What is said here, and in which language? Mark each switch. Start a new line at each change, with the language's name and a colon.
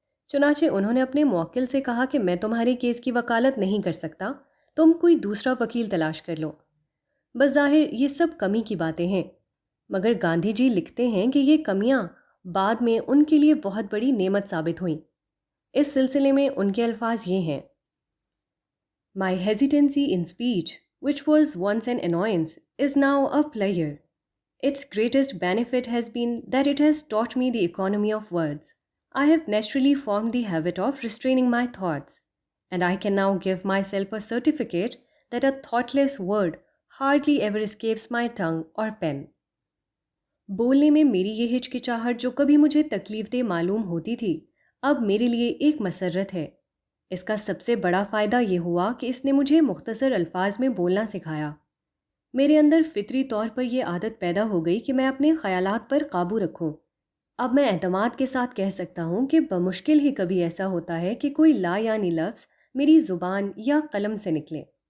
Urdu: چنانچہ انہوں نے اپنے موکل سے کہا کہ میں تمہارے کیس کی وکالت نہیں کر سکتا، تم کوئی دوسرا وکیل تلاش کر لو۔ بظاہر یہ سب کمی کی باتیں ہیں، مگر گاندھی جی لکھتے ہیں کہ یہ کمیاں بعد میں ان کے لیے بہت بڑی نعمت ثابت ہوئیں۔ اس سلسلے میں ان کے الفاظ یہ ہیں:
English: My hesitancy in speech, which was once an annoyance, is now a pleasure. Its greatest benefit has been that it has taught me the economy of words. I have naturally formed the habit of restraining my thoughts, and I can now give myself a certificate that a thoughtless word hardly ever escapes my tongue or pen.
Urdu: بولنے میں میری یہ ہچکچاہٹ جو کبھی مجھے تکلیف دہ معلوم ہوتی تھی، اب میرے لیے ایک مسرت ہے۔ اس کا سب سے بڑا فائدہ یہ ہوا کہ اس نے مجھے مختصر الفاظ میں بولنا سکھایا۔ میرے اندر فطری طور پر یہ عادت پیدا ہو گئی کہ میں اپنے خیالات پر قابو رکھوں۔ اب میں اعتماد کے ساتھ کہہ سکتا ہوں کہ بمشکل ہی کبھی ایسا ہوتا ہے کہ کوئی لا یعنی لفظ میری زبان یا قلم سے نکلے۔